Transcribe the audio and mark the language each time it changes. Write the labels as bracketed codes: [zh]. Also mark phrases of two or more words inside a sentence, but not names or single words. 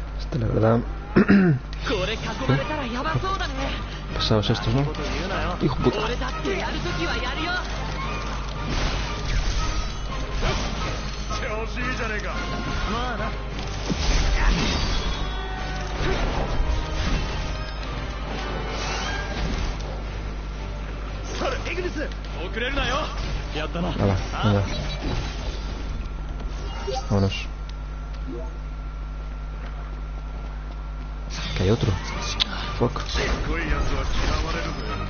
[es] La verdad. [ja] これ囲まれたらヤバそうだね。 [es] Pasados estos, ¿no? Hijo de puta. [ja] 俺だってやるときはやるよ。調子いいじゃねえか。まあな。それエグネス遅れるなよ。やったな。 [es] Nada, nada. Vámonos. Que hay otro. Fuck. [ja] すごいやつは嫌われるぜ。